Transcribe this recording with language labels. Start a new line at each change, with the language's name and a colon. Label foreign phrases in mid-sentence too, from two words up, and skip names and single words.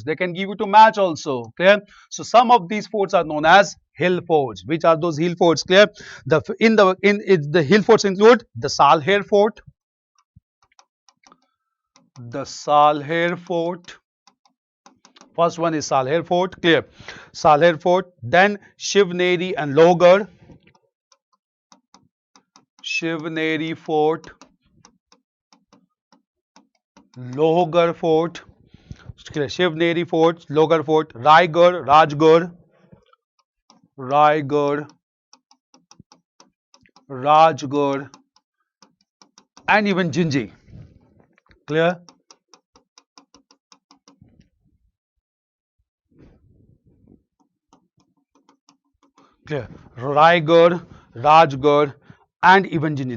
English: They can give you to match also, clear? So some of these forts are known as hill forts. Which are those hill forts? Clear? The hill forts include the Salher Fort, First one is Salher Fort, clear? Salher Fort, then Shivneri and Lohgarh, Shivneri Fort, Lohgarh Fort, Shivneri Fort, Lohgarh Fort, Raigarh, Rajgarh, and even Jinji. Clear? Clear. Raigarh, Rajgarh, and even Jinji.